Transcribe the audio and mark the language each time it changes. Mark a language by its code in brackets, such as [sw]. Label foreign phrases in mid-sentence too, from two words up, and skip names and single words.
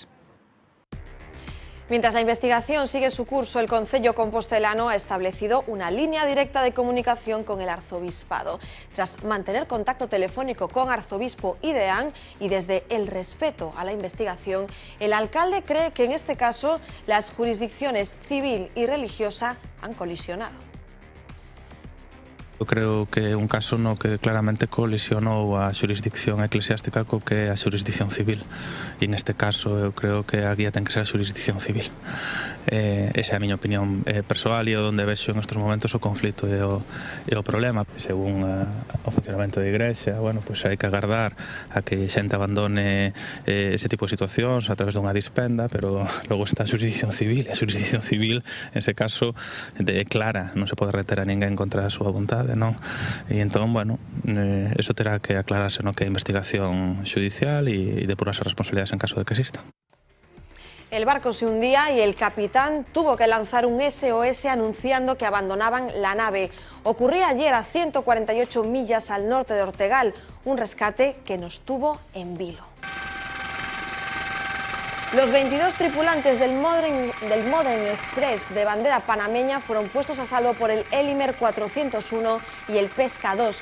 [es] Mientras la investigación sigue su curso, el Concello Compostelano ha establecido una línea directa de comunicación con el arzobispado. Tras mantener contacto telefónico con arzobispo y deán, y desde el respeto a la investigación, el alcalde cree que en este caso las jurisdicciones civil y religiosa han colisionado. [gl] Eu creo que un caso no que claramente colisionou a xurisdicción eclesiástica co que é a xurisdicción civil, e neste caso eu creo que a guía ten que ser a xurisdicción civil. Esa é a miña opinión persoal e onde vexo en estes momentos o conflito e o problema. Según o funcionamento da Igrexa, bueno, pois hai que agardar a que xente abandone ese tipo de situacións a través dunha dispenda, pero logo está a xurisdicción civil, e a xurisdicción civil, en ese caso, é clara, non se pode reter a ninguén contra a súa vontade, non? E entón, bueno, eso terá que aclararse no que é investigación judicial e depurarse as responsabilidades en caso de que exista. [es] El barco se hundía y el capitán tuvo que lanzar un SOS anunciando que abandonaban la nave. Ocurría ayer a 148 millas al norte de Ortegal, un rescate que nos tuvo en vilo. Los 22 tripulantes del Modern Express de bandera panameña fueron puestos a salvo por el Elimer 401 y el Pesca 2.